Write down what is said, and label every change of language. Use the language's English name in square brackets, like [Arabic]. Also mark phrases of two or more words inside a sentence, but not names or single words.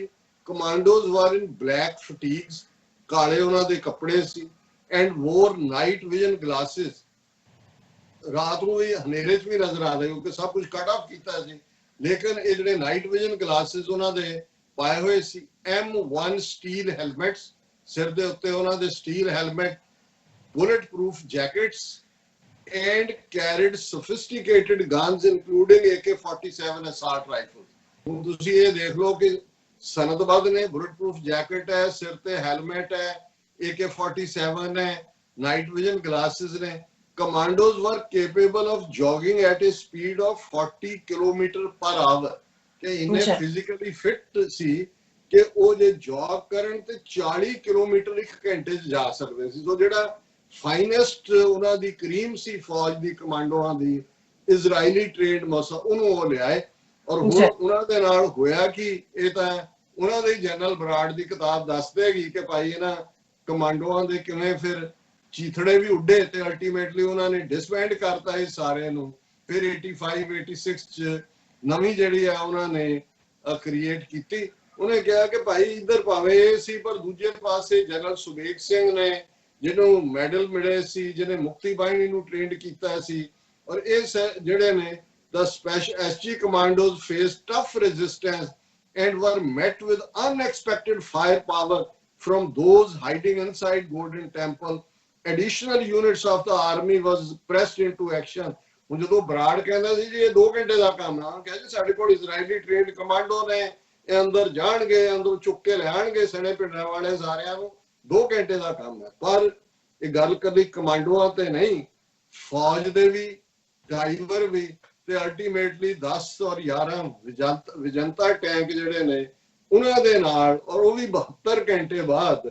[English] commandos were in black fatigues, [Punjabi] ਕਾਲੇ ਉਹਨਾਂ ਦੇ ਕੱਪੜੇ ਸੀ, [English] and wore night vision glasses. [Punjabi] ਰਾਤ ਨੂੰ ਵੀ ਹਨੇਰੇ 'ਚ ਵੀ ਨਜ਼ਰ ਆਉਂਦੇ ਕਿਉਂਕਿ ਸਭ ਕੁਝ [English] cut off [Punjabi] ਕੀਤਾ ਸੀ, ਲੇਕਿਨ ਇਹ ਜਿਹੜੇ [English] night vision glasses [Punjabi] ਉਹਨਾਂ ਦੇ ਪਾਏ ਹੋਏ ਸੀ। [English] M1 steel helmets, [Punjabi] ਸਿਰ ਦੇ ਉੱਤੇ ਉਹਨਾਂ ਦੇ [English] steel helmet, bullet proof jackets and carried sophisticated guns including AK-47 assault rifles। [Punjabi] ਹੁਣ ਤੁਸੀਂ ਇਹ ਦੇਖ ਲਓ ਕਿ ਸਨਦਬੱਧ ਨੇ, [English] bullet proof jacket [Punjabi] ਹੈ, ਸਿਰ ਤੇ ਹੈਲਮਟ ਹੈ, AK-47 ਹੈ, [English] night vision glasses [Punjabi] ਨੇ, [English] commandos were capable of jogging at a speed of 40 kilometre per hour [Punjabi] ਕਿ ਇੰਨੇ ਫਿਜ਼ੀਕਲੀ ਫਿੱਟ ਸੀ ਕਿ ਉਹ ਜੇ ਜੌਗ ਕਰਨ ਤੇ 40 ਕਿਲੋਮੀਟਰ ਇੱਕ ਘੰਟੇ 'ਚ ਜਾ ਸਕਦੇ ਸੀ। ਸੋ ਜਿਹੜਾ ਫਾਈਨੈਸਟ ਉਹਨਾਂ ਦੀ ਕਰੀਮ ਸੀ ਫੌਜ ਦੀ ਕਮਾਂਡੋਆਂ ਦੀ ਇਜ਼ਰਾਈਲੀ ਟ੍ਰੇਨਡ ਮਸਾ ਉਹਨੂੰ ਉਹ ਲਿਆਏ। ਔਰ ਹੁਣ ਉਹਨਾਂ ਦੇ ਨਾਲ ਹੋਇਆ ਕਿ ਇਹ ਤਾਂ ਉਹਨਾਂ ਦੇ ਜਨਰਲ ਬਰਾੜ ਦੀ ਕਿਤਾਬ ਦੱਸ ਦੇਗੀ ਕਿ ਭਾਈ ਇਹਨਾਂ ਕਮਾਂਡੋਆਂ ਦੇ ਕਿਵੇਂ ਫਿਰ ਚੀਥੜੇ ਵੀ ਉੱਡੇ ਤੇ ਅਲਟੀਮੇਟਲੀ ਉਹਨਾਂ ਨੇ ਡਿਸਬੈਂਡ ਕਰਤਾ ਇਹ ਸਾਰਿਆਂ ਨੂੰ। ਫਿਰ 85 86 ਚ ਨਵੀਂ ਜਿਹੜੀ ਆ ਉਹਨਾਂ ਨੇ ਕ੍ਰੀਏਟ ਕੀਤੀ। ਉਹਨੇ ਕਿਹਾ ਕਿ ਭਾਈ ਇੱਧਰ ਭਾਵੇਂ ਇਹ ਸੀ ਪਰ ਦੂਜੇ ਪਾਸੇ ਜਨਰਲ ਸੁਬੇਗ ਸਿੰਘ ਨੇ ਜਿਹਨੂੰ ਮੈਡਲ ਮਿਲੇ ਸੀ, ਜਿਹਨੇ ਮੁਕਤੀ ਬਾਹਿਨੀ ਨੂੰ ਟ੍ਰੇਨਡ ਕੀਤਾ ਸੀ। ਔਰ ਇਹ ਜਿਹੜੇ ਨੇ [English] the special SG commandos faced tough resistance and were met with unexpected firepower from those hiding inside Golden Temple. Additional units of the army was pressed into action. [Punjabi] ਹੁਣ ਜਦੋਂ ਬਰਾੜ ਕਹਿੰਦਾ ਸੀ ਜੀ ਇਹ 2 ਘੰਟੇ ਦਾ ਕੰਮ ਆ, ਕਹਿੰਦੇ ਜੀ ਸਾਡੇ ਕੋਲ ਇਜ਼ਰਾਈਲੀ ਟ੍ਰੇਨਡ ਕਮਾਂਡੋ ਨੇ, ਇਹ ਅੰਦਰ ਜਾਣਗੇ, ਅੰਦਰ ਚੁੱਕ ਕੇ ਲਿਆਣਗੇ ਸਣੇ ਪਿੰਡਾਂ ਵਾਲੇ ਸਾਰਿਆਂ ਨੂੰ, 2 ਘੰਟੇ ਦਾ ਕੰਮ ਹੈ। ਪਰ ਇਹ ਗੱਲ ਕਦੀ ਕਮਾਂਡੋਆਂ ਤੇ ਨਹੀਂ, ਫੌਜ ਦੇ ਵੀ, ਡਰਾਈਵਰ ਵੀ ਤੇ ਅਲਟੀਮੇਟਲੀ 10 ਔਰ 11 ਵਿਜੰਤਾ ਟੈਂਕ ਜਿਹੜੇ ਨੇ ਉਹਨਾਂ ਦੇ ਨਾਲ, ਔਰ ਉਹ ਵੀ 72 ਘੰਟੇ ਬਾਅਦ।